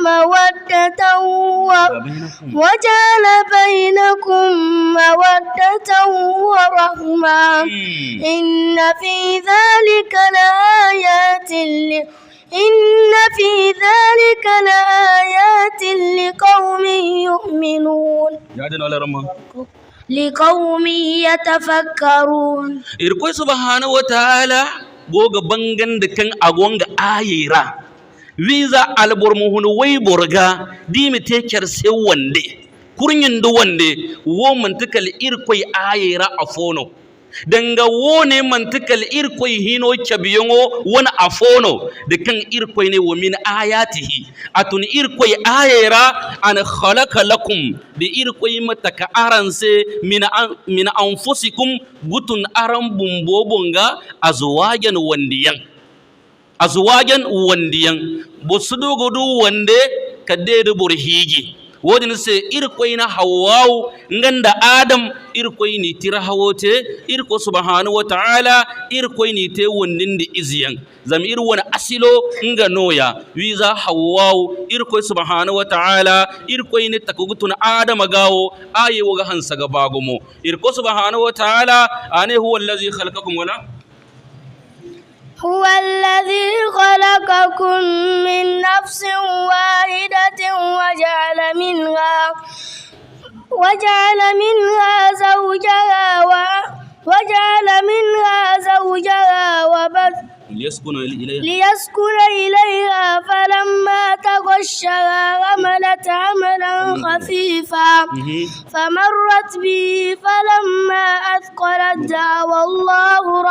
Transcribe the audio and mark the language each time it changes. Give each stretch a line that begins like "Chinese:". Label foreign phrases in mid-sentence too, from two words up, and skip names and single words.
Arabic: وجعل بينكم مودة ورحمة إن في ذلك لآيات لقوم يؤمنون لقوم يتفكرون
Zarma: irkoy
Arabic: سبحانه وتعالى
Zarma: goga bangan da kan agonga ayira visa albor muhunu way borga dimi teker se wande kurnyin do wande wo mantikal irkoy ayira afono danga wone mantikal irkoy hino cabiyongo wona afono de kan irkoy ne wo
Arabic: من آياته
Zarma: atun irkoy ayera
Arabic: أن خلق لكم
Zarma: de irkoy mataka aranse
Arabic: من أنفسكم
Zarma: gutun aran bumbobonga azwajan wandiyan bosudogo du wande kadde burhigi wodin se irkoy na hawawu nganda adam irkoy ni tira hawote irko
Arabic: سبحانه وتعالى
Zarma: irkoy ni te wondinde iziyan zam ir wona asilo nga noya wiza hawawu irkoy
Arabic: سبحانه وتعالى
Zarma: irkoy ni takugutuna adam gawo aye woga hansa ga bagomo irko
Arabic: سبحانه وتعالى
Zarma: ane
Arabic: هو الذي خلقكم
Zarma: wala
Arabic: هو الذي خلقكم من نفس واحدة وجعل منها زوجها وبث ليسكن إليها فلما تغشها حملت حملا خفيفا فمرت به فلما أثقلت دعوا الله